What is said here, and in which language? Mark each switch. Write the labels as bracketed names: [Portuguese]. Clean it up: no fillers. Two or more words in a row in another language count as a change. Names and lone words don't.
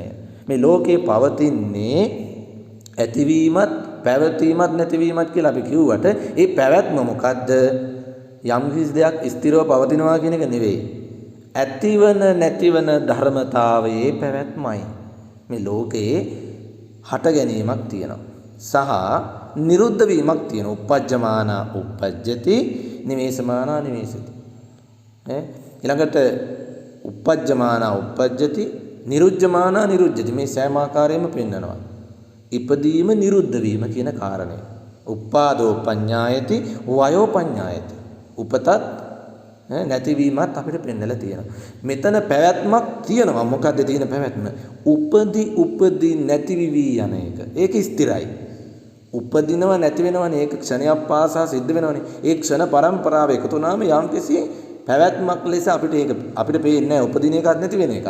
[Sinhala] මේ ලෝකේ පවතින්නේ ඇතිවීමත් පැවතීමත් නැතිවීමත් කියලා අපි කිව්වට ඒ පැවැත්ම මොකද්ද? යම් කිසි දෙයක් ස්ථිරව පවතිනවා කියන එක නෙවෙයි. ඇතිවන නැතිවන ධර්මතාවයේ පැවැත්මයි. මේ ලෝකේ හට ගැනීමක් තියෙනවා. සහ නිරුද්ධ වීමක් තියෙනවා. [Pali] uppajjamana uppajjati නිවේසමාන නිවේසති. ඊළඟට uppajjamana uppajjati නිරුද්ධමාන නිරුද්ධති. [Sinhala] මේ සෑම ආකාරයෙන්ම පෙන්නනවා. ඉපදීම නිරුද්ධ වීම කියන කාරණය. [Pali] උපාදෝ පඤ්ඤායති වයෝ පඤ්ඤායති. [Sinhala] උපතත් නැතිවීමත් අපිට පෙන්නලා තියෙනවා. මෙතන පැවැත්මක් තියෙනවා. මොකද්ද තියෙන පැවැත්ම? උපදී නැතිවිවි යන එක. ඒක ස්ථිරයි. උපදිනව නැති වෙනවනේ. ඒක ක්ෂණයක් පාසා සිද්ධ වෙනවනේ. ඒ ක්ෂණ පරම්පරාව එකතු වුණාම යම්කිසි පැවැත්මක් ලෙස අපිට පේන්නේ නැහැ උපදින එකක් නැති වෙන එකක්.